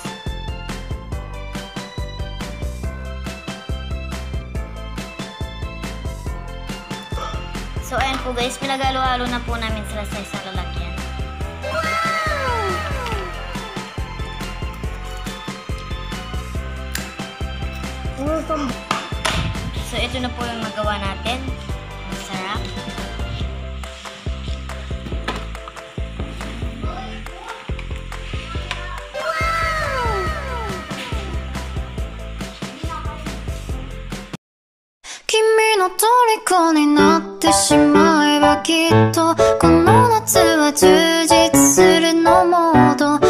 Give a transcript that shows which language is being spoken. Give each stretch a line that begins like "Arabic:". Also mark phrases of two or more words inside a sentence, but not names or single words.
Filipino: so ayan po guys, pinagalo-halo na po namin sila sa isang lalagyan. So ito na po yung magawa natin. Masarap.
Japanese: Kimiの虜になってしまえばきっとこの夏は充実するのもど